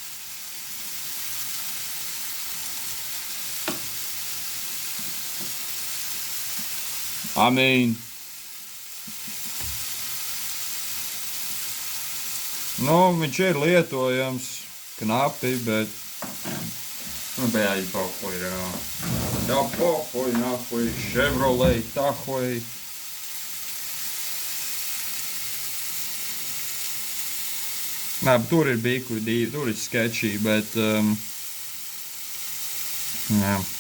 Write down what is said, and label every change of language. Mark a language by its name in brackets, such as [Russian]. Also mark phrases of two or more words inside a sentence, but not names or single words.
[Latvian] Nu, viņš ir lietojams knapi, bet [Russian] блядь, похуй, да. Да похуй, нахуй, Chevrolet, tahuj. [Latvian] Nē, bet tur ir biku divi, tur ir sketchy, bet, jā.